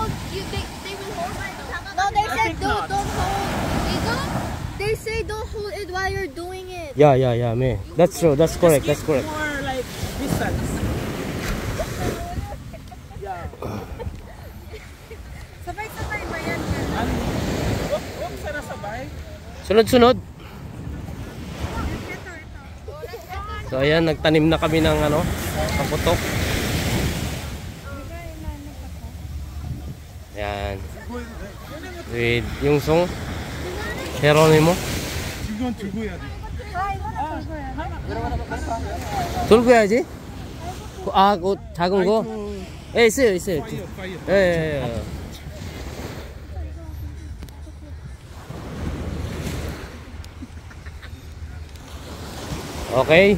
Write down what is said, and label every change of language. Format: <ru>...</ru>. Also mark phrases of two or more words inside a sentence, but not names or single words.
<en>They will hold it. No, they said don't hold. They say don't hold it while you're doing it. Yeah, man. That's true. That's correct. That's correct. More like distance. Yeah.</en> <tl>Sabay-sabay ba yan? Huwag sana sabay. Sunod-sunod. So ayan, nagtanim na kami ng ano, kaputok. Ayan. With yung song Geronimo.</tl> <ko>이건 들고 해야 돼. 들고 해야지. 아, 그 작은 거? 예, 있어요. 예. 오케이.</ko>